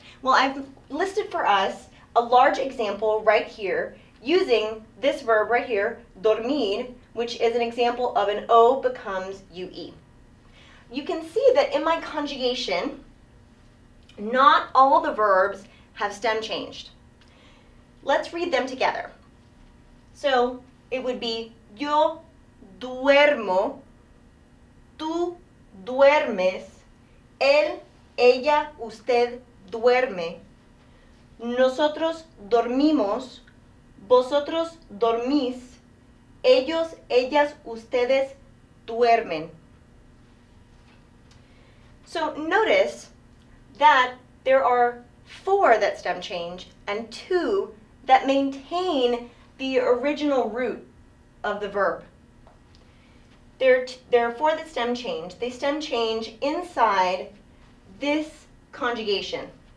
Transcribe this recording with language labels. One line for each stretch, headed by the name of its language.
English: Well, I've listed for us a large example right here using this verb right here, dormir, which is an example of an O becomes UE. You can see that in my conjugation, not all the verbs have stem changed. Let's read them together. So it would be
Spanish: yo duermo, tú duermes, él, ella, usted duerme, nosotros dormimos, vosotros dormís, ellos, ellas, ustedes duermen.
English: So notice that there are 4 that stem change and 2 that maintain the original root of the verb. There are 4 that stem change. They stem change inside this conjugation.